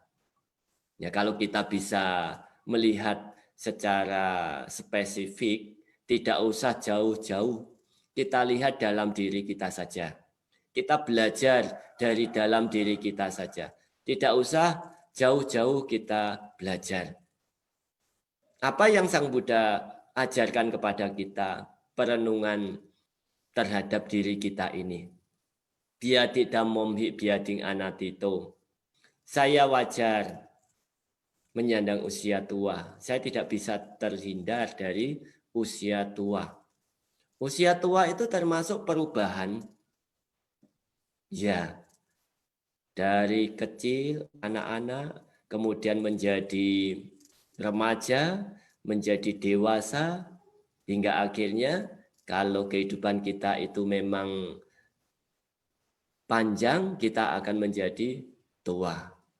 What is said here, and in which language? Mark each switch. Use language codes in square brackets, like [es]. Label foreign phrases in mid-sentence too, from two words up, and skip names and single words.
[id] Ya, kalau kita bisa melihat secara spesifik, tidak usah jauh-jauh, kita lihat dalam diri kita saja. Kita belajar dari dalam diri kita saja. Tidak usah jauh-jauh kita belajar. Apa yang Sang Buddha ajarkan kepada kita, perenungan terhadap diri kita ini. [pi] Biadi dhammom hi biading anatito. [id] Saya wajar menyandang usia tua. Saya tidak bisa terhindar dari usia tua. Usia tua itu termasuk perubahan. Ya, dari kecil, anak-anak, kemudian menjadi remaja, menjadi dewasa, hingga akhirnya kalau kehidupan kita itu memang panjang, kita akan menjadi tua.